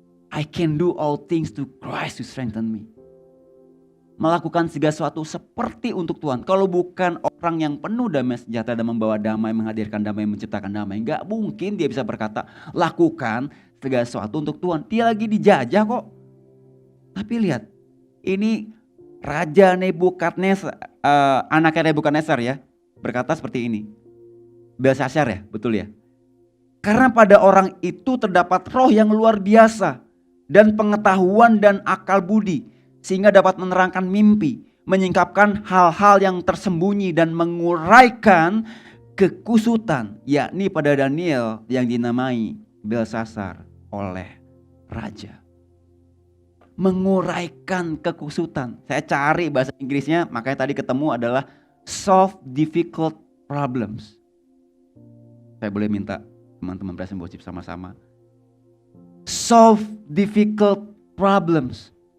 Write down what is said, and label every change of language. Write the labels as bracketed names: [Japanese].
[English] I can do all things to Christ who strengthen me. [Indonesian] Melakukan segala sesuatu seperti untuk Tuhan. Kalau bukan orang yang penuh damai sejahtera dan membawa damai, menghadirkan damai, menciptakan damai, gak mungkin dia bisa berkata, lakukan segala sesuatu untuk Tuhan. Dia lagi dijajah kok. Tapi lihat, ini Raja Nebukadnezar, anaknya Nebukadnezar ya, berkata seperti ini. Belshazzar ya, betul ya. Karena pada orang itu terdapat roh yang luar biasa dan pengetahuan dan akal budi, sehingga dapat menerangkan mimpi, menyingkapkan hal-hal yang tersembunyi dan menguraikan kekusutan, yakni pada Daniel yang dinamai Belshazzar oleh raja. Menguraikan kekusutan. Saya cari bahasa Inggrisnya, makanya tadi ketemu adalah solve difficult problems. Saya boleh minta teman-teman present worship sama-sama. [English] Solve difficult problems.